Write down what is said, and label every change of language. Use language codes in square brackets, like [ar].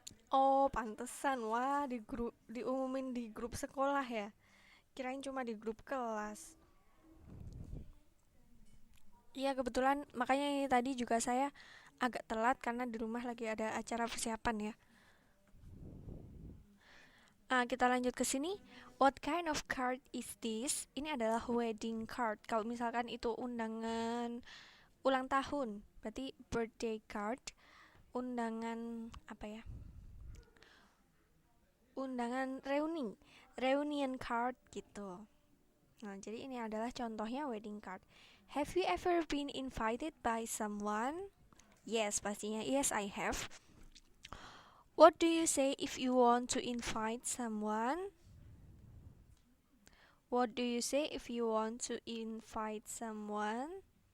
[id] Oh, pantesan. Wah, diumumin di grup sekolah ya. Kirain cuma di grup kelas. Iya, kebetulan makanya ini tadi juga saya agak telat karena di rumah lagi ada acara persiapan ya. Kita lanjut ke sini. [en] What kind of card is this? [id] Ini adalah wedding card. Kalau misalkan itu undangan ulang tahun, berarti birthday card. Undangan apa ya? Undangan reunion card gitu. Nah, jadi ini adalah contohnya wedding card. [en] Have you ever been invited by someone? Yes, [id] pastinya [en] yes I have. What do you say if you want to invite someone? What do you say if you want to invite someone?